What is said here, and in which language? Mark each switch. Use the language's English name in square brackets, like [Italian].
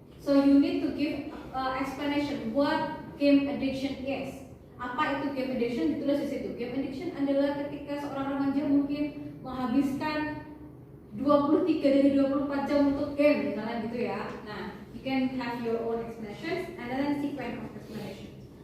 [English] So you need to give explanation what game addiction is. [Indonesian] Apa itu game addiction? Ditulis di situ. Game addiction adalah ketika seorang remaja mungkin menghabiskan 23 dari 24 jam untuk game, misalnya gitu ya. [English] Nah, you can have your own explanations and then sequence of explanations.